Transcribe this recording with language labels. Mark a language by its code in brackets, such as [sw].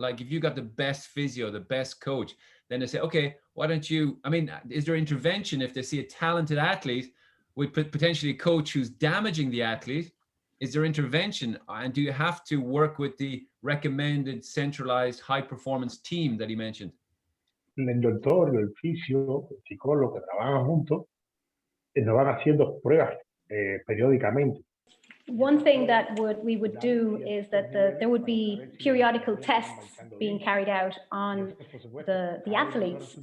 [en] Like, if you got the best physio, the best coach, then they say, okay, why don't you? Is there intervention if they see a talented athlete with potentially a coach who's damaging the athlete? Is there intervention? And do you have to work with the recommended centralized high performance team that he mentioned? [es] El doctor, el fisio, el psicólogo que trabajan juntos, nos van haciendo pruebas periódicamente. [en] One thing that we would do is that there would be periodical tests being carried out on the athletes.